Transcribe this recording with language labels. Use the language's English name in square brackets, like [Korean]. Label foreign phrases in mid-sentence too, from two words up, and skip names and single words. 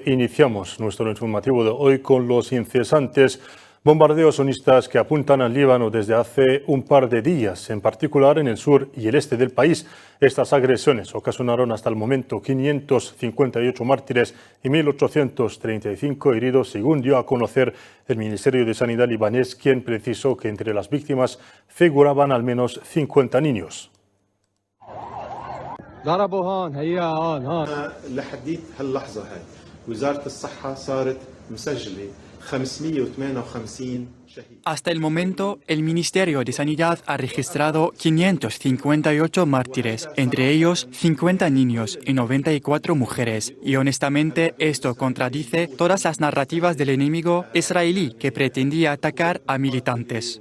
[Spanish] Iniciamos nuestro informativo de hoy con los incesantes bombardeos sionistas que apuntan al Líbano desde hace un par de días, en particular en el sur y el este del país. Estas agresiones ocasionaron hasta el momento 558 mártires y 1.835 heridos, según dio a conocer el Ministerio de Sanidad libanés, quien precisó que entre las víctimas figuraban al menos 50 niños. [Arabic] لحديت هاللحظة هاي وزارة الصحة صارت مسجلة 558 شهيد. [Spanish] Hasta el momento, el Ministerio de Sanidad ha registrado 558 mártires, entre ellos 50 niños y 94 mujeres. Y honestamente, esto contradice todas las narrativas del enemigo israelí que pretendía atacar a militantes.